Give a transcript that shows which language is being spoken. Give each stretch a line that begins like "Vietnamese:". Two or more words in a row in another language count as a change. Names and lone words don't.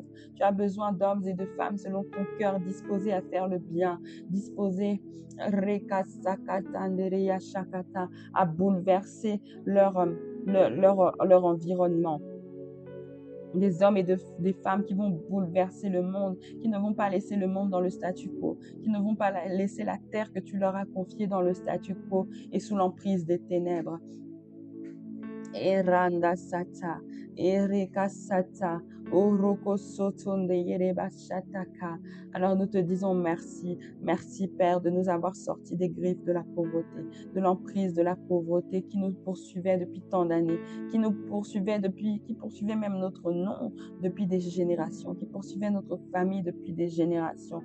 French: Tu as besoin d'hommes et de femmes selon ton cœur, disposés à faire le bien, disposés à bouleverser leur environnement. Des hommes et des femmes qui vont bouleverser le monde, qui ne vont pas laisser le monde dans le statu quo, qui ne vont pas laisser la terre que tu leur as confiée dans le statu quo et sous l'emprise des ténèbres. Eranda sata, ereka sata, oroko sotonde yereba shataka. Alors nous te disons merci, merci Père de nous avoir sortis des griffes de la pauvreté, de l'emprise de la pauvreté qui nous poursuivait depuis tant d'années, qui poursuivait même notre nom depuis des générations, qui poursuivait notre famille depuis des générations.